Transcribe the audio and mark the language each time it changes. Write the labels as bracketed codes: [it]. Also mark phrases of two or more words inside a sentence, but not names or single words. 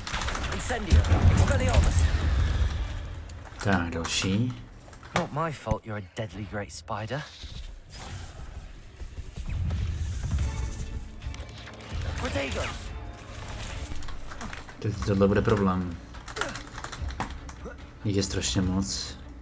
[cs] Incendio! Expelliarmus! Tak, další. [en] Not my fault you're a deadly great spider. [cs] Protego! Teď tohle bude problém. Jich je strašně moc.